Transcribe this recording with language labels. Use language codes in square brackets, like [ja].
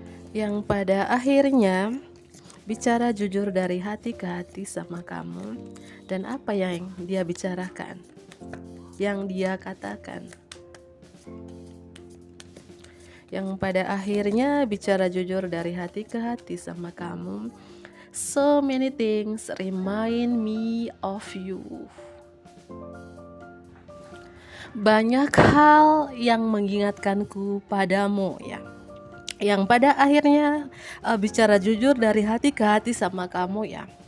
[id] Yang pada akhirnya bicara jujur dari hati ke hati sama kamu. Dan apa yang dia bicarakan, yang dia katakan. Yang pada akhirnya bicara jujur dari hati ke hati sama kamu. [en] So many things remind me of you. [id] Banyak hal yang mengingatkanku padamu ya. Yang pada akhirnya bicara jujur dari hati ke hati sama kamu ya.